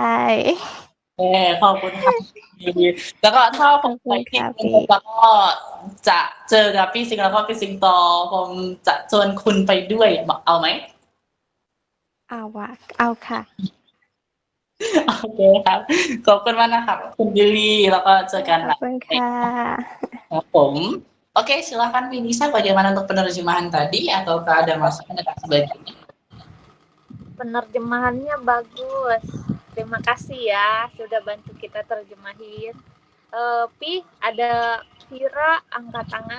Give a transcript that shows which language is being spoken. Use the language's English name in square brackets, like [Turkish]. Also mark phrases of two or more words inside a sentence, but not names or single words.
[Thai] ขอบคุณค่ะแล้วก็ถ้าผมไปที่กรุงเทพแล้วก็จะเจอกับพี่สิงห์แล้วก็พี่สิงโตผมจะชวนคุณไปด้วยเอาไหม เอาค่ะ โอเคครับขอบคุณมากนะครับคุณบิลลี่แล้วก็เจอกัน ขอบคุณค่ะ ครับผม [Indonesian] Oke, silakan Vinisa bagaimana untuk penerjemahan tadi ataukah ada masukan dan sebagainya? Penerjemahannya bagus. Terima kasih ya sudah bantu kita terjemahin. Pi, ada Vira angkat tangan.